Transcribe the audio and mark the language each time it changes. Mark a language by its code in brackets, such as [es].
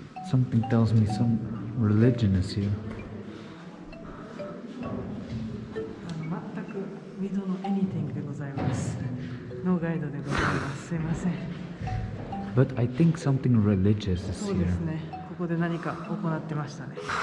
[en] Something tells me some religion is here. [ja] 全く [en] We don't know anything [ja] でございます。ノーガイドでございます。すいません。 [en] But I think something religious is [ja] そう [en] here. [ja] ですね。ここで何か行ってましたね。